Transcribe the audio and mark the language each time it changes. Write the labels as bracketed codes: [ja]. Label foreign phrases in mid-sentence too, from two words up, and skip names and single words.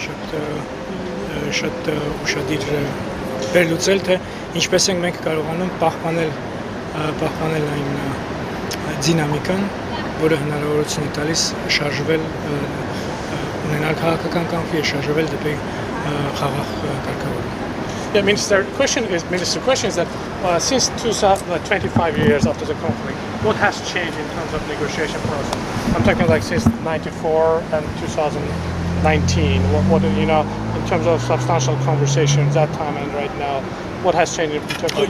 [hy] շատ ուշադիր վերլուծել, թե ինչպես ենք մենք կարողանում պահպանել այն դինամիկան, որը հնարավորություն է տալիս շարժվել, ունենալ քաղաքական կամքի եւ շարժվել դեպի խաղաղ կարգավորում։ [en] Yeah, Minister, question is that since 25 years after the conflict, what has changed in terms of negotiation process? I'm talking like since 94 and 2019. What you know in terms of substantial conversations that time and right now, what has changed in terms of?